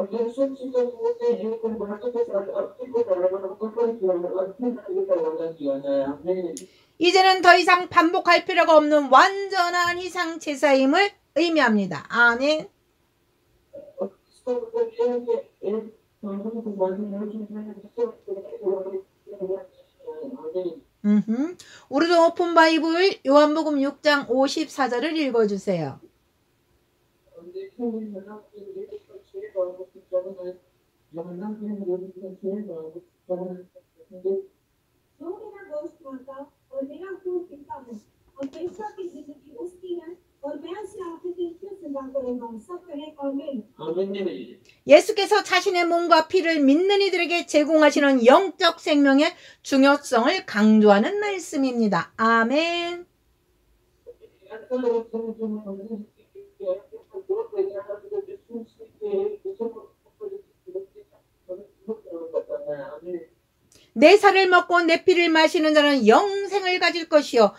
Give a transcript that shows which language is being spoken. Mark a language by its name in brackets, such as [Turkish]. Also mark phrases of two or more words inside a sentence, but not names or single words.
[Korean] 이제는 더 이상 반복할 필요가 없는 완전한 희생 제사임을 의미합니다. 아멘. 우리도 오픈 바이블 요한복음 6장 54절을 읽어주세요. [Hindi] जो मेरा गोश्त खाता और मेरा खून पीता है हमेशा की जिंदगी उसकी है और मैं उसे आखिर दिन फिर जिंदा करूंगा सब कहे आमीन। [Korean] 예수께서 자신의 몸과 피를 믿는 이들에게 제공하시는 영적 생명의 중요성을 강조하는 말씀입니다. 아멘. 내 살을 먹고 내 피를 마시는 자는 영생을 가질 것이요.